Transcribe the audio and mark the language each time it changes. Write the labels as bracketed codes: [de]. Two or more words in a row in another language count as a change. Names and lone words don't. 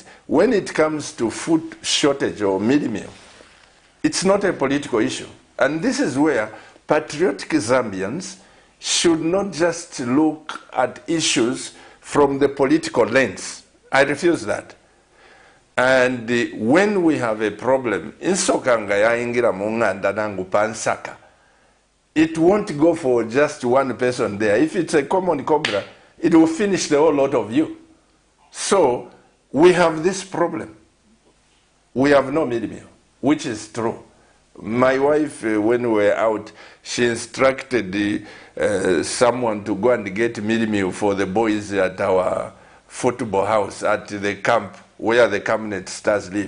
[en] When it comes to food shortage or midi meal, it's not a political issue. And this is where patriotic Zambians should not just look at issues from the political lens. I refuse that. And when we have a problem, [bem] insokanga yaingira munganda nangu pansaka, [en] it won't go for just one person there. If it's a common cobra, it will finish the whole lot of you. So we have this problem. We have no midi meal, which is true. My wife, when we were out, she instructed someone to go and get midi meal for the boys at our football house at the camp where the cabinet stars live.